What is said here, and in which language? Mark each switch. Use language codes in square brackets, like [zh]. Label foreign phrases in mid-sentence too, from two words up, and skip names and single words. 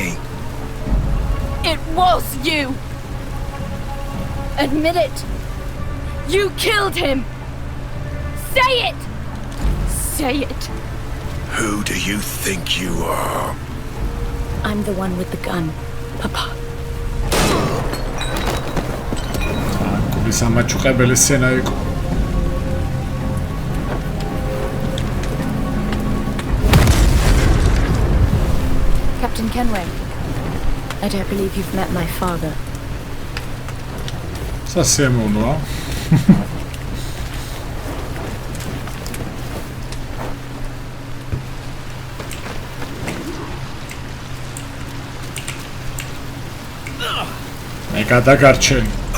[en] It was you! Admit it! You killed him! Say it! Say it! Who do you think you are? I'm the one with the gun, Papa. [ka] გულის ამაჩუყებელი სცენა იყო. [en] Captain Kenway, I don't believe you've met my father. [ka] სასიამოვნოა. მე გადაგარჩენ.